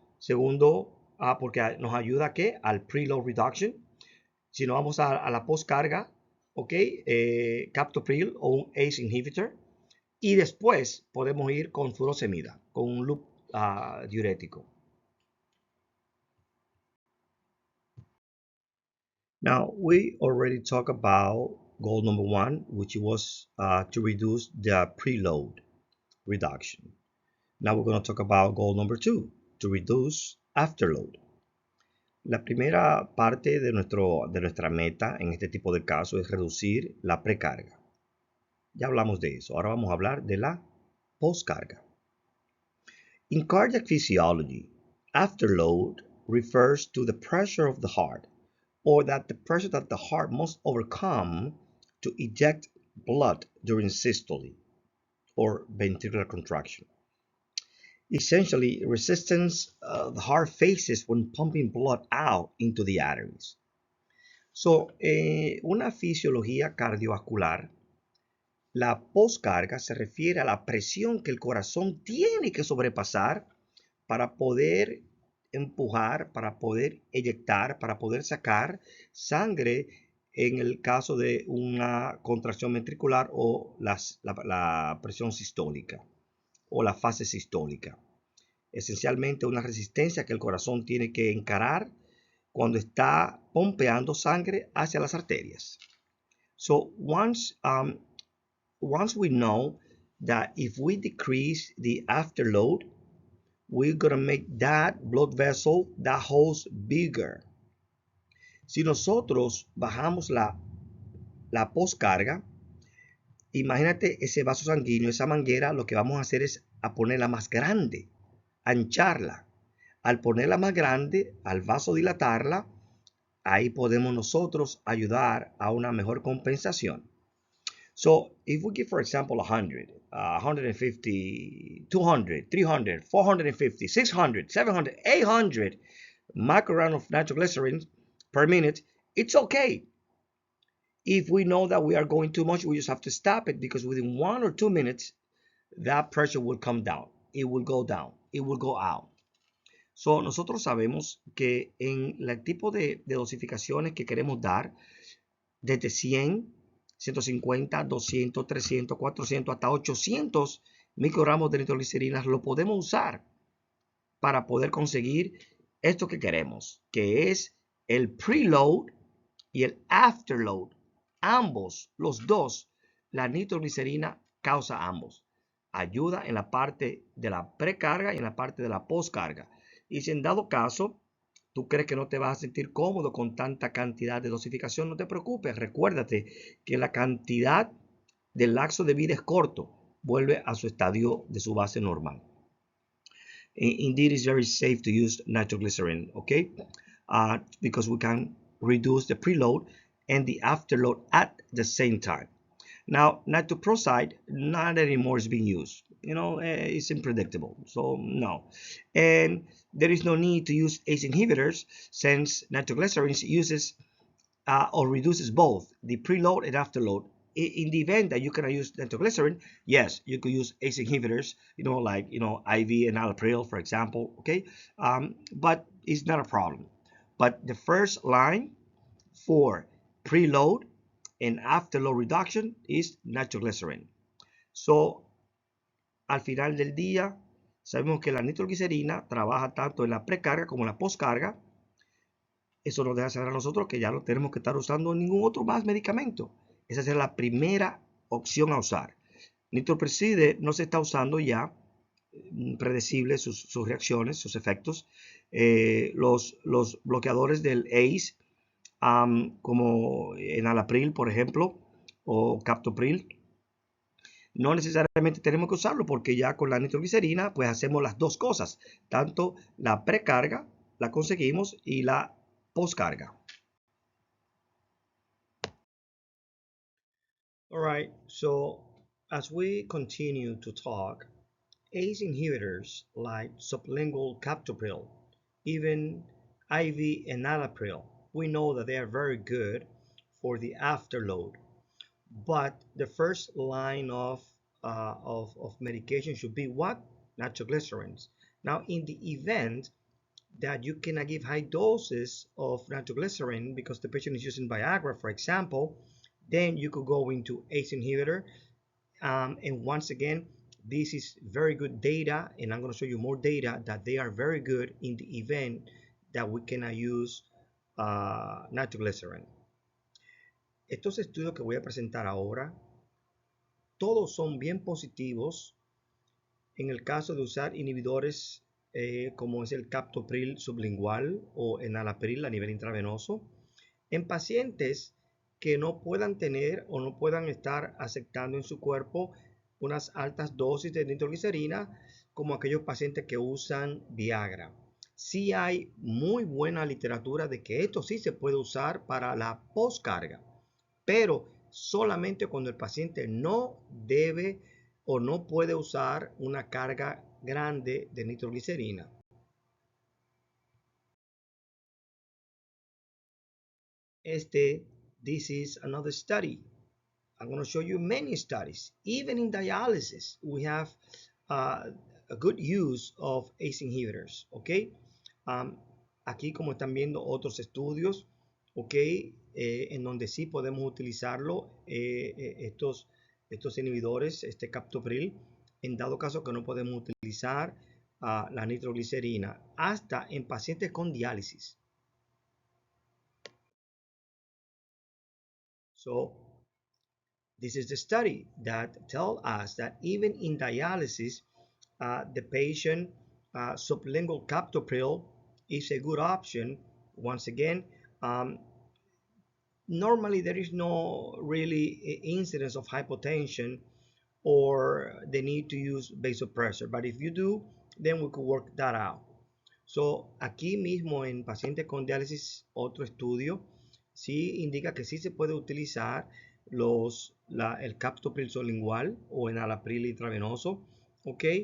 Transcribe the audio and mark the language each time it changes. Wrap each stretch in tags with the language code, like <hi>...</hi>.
<es>Segundo, porque nos ayuda ¿a qué? Al</es> <en>preload reduction.</en> <es>Si no vamos a la postcarga, ok, captopril o un ACE inhibitor. Y después podemos ir con furosemida, con un loop diurético.</es> <en>Now, we already talked about goal number 1, which was to reduce the preload reduction. Now we're going to talk about goal number 2, to reduce afterload.</en> <es>La primera parte de nuestra meta en este tipo de casos es reducir la precarga. Ya hablamos de eso. Ahora vamos a hablar de la postcarga.</es> <en>In cardiac physiology, afterload refers to the pressure of the heart, or that the pressure that the heart must overcome to eject blood during systole or ventricular contraction. Essentially, resistance the heart faces when pumping blood out into the arteries.</en> <es>So, una fisiología cardiovascular, la postcarga se refiere a la presión que el corazón tiene que sobrepasar para poder empujar, para poder eyectar, para poder sacar sangre en el caso de una contracción ventricular o la presión sistólica o la fase sistólica. esencialmente una resistencia que el corazón tiene que encarar cuando está pompeando sangre hacia las arterias.</es> <en>So once we know that if we decrease the afterload, we're going to make that blood vessel, that hose bigger.</en> <es>Si nosotros bajamos la postcarga, imagínate ese vaso sanguíneo, esa manguera, lo que vamos a hacer es a ponerla más grande, ancharla. Al ponerla más grande, al vasodilatarla, ahí podemos nosotros ayudar a una mejor compensación.</es> <en>So if we give, for example, 100, 150, 200, 300, 450, 600, 700, 800 micrograms of nitroglycerin per minute, it's okay. If we know that we are going too much, we just have to stop it, because within 1 or 2 minutes, that pressure will come down. It will go down. It will go out.</en> <es>So, nosotros sabemos que en el tipo de dosificaciones que queremos dar, desde 100, 150, 200, 300, 400, hasta 800 microgramos de nitroglicerina, lo podemos usar para poder conseguir esto que queremos, que es el preload y el afterload. Ambos, los dos, la nitroglicerina causa ambos. Ayuda en la parte de la precarga y en la parte de la postcarga. Y si en dado caso tú crees que no te vas a sentir cómodo con tanta cantidad de dosificación, no te preocupes. Recuérdate que la cantidad del lapso de vida es corto. Vuelve a su estadio de su base normal.</es> <en>Indeed, it's very safe to use nitroglycerin, okay? Because we can reduce the preload and the afterload at the same time. Now, nitroprusside not anymore is being used. You know, it's unpredictable, so no. And there is no need to use ACE inhibitors, since nitroglycerin uses or reduces both the preload and afterload. In the event that you cannot use nitroglycerin, yes, you could use ACE inhibitors, like IV enalapril, for example, okay? But it's not a problem. But the first line for preload and afterload reduction is nitroglycerin.</en> <es>So, al final del día, sabemos que la nitroglicerina trabaja tanto en la precarga como en la postcarga. Eso nos deja saber a nosotros que ya no tenemos que estar usando ningún otro más medicamento. Esa es la primera opción a usar. Nitroprusside no se está usando ya, predecible sus reacciones, sus efectos. Los bloqueadores del ACE, como enalapril, por ejemplo, o captopril, no necesariamente tenemos que usarlo, porque ya con la nitroglicerina pues hacemos las dos cosas, tanto la precarga la conseguimos y la postcarga.</es> <en>All right, so as we continue to talk, ACE inhibitors like sublingual captopril, even IV enalapril, we know that they are very good for the afterload. But the first line of medication should be what? Nitroglycerins. Now, in the event that you cannot give high doses of nitroglycerin because the patient is using Viagra, for example, then you could go into ACE inhibitor. And once again, this is very good data, and I'm going to show you more data that they are very good in the event that we cannot use nitroglycerin.</en> <es>Estos estudios que voy a presentar ahora, todos son bien positivos en el caso de usar inhibidores como es el captopril sublingual o enalapril a nivel intravenoso en pacientes que no puedan tener o no puedan estar aceptando en su cuerpo unas altas dosis de nitroglicerina, como aquellos pacientes que usan Viagra. Sí hay muy buena literatura de que esto sí se puede usar para la postcarga, pero solamente cuando el paciente no debe o no puede usar una carga grande de nitroglicerina.</es> <en>This is another study. I'm going to show you many studies. Even in dialysis, we have a good use of ACE inhibitors, okay?</en> <es>Aquí, como están viendo, otros estudios, okay, en donde sí podemos utilizarlo, estos inhibidores, captopril, en dado caso que no podemos utilizar la nitroglicerina hasta en pacientes con diálisis.</es> <en>So this is the study that tells us that even in dialysis, the patient sublingual captopril is a good option. Once again, normally there is no really incidence of hypotension or the need to use vasopressor, but if you do, then we could work that out.</en> <es>So, aquí mismo en pacientes con diálisis, otro estudio sí indica que sí se puede utilizar el captopril sublingual o enalapril intravenoso, ¿ok?</es>